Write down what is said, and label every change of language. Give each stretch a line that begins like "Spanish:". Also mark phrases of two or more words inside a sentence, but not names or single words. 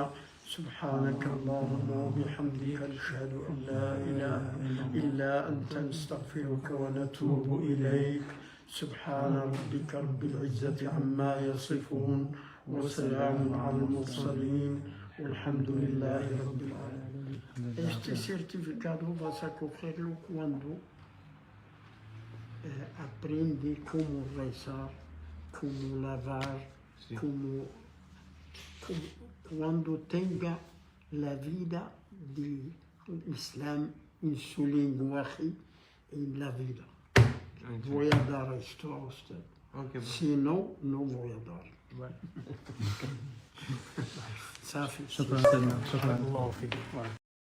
Arabic: سبحانك اللهم وبحمدك نشهد أن لا إله إلا أنت نستغفرك ونتوب إليك. سبحان ربك رب العزة عما يصفون وسلام على المرسلين والحمد لله رب العالمين.
Portuguese: Este certificado vai socorrerlo quando aprende como rezar, como lavar, como quando tenha a vida de Islam em sua linguagem e na vida. Vou dar isto a você. Senão, não vou dar.
Arabic: صافي. شكرا. الله فيك.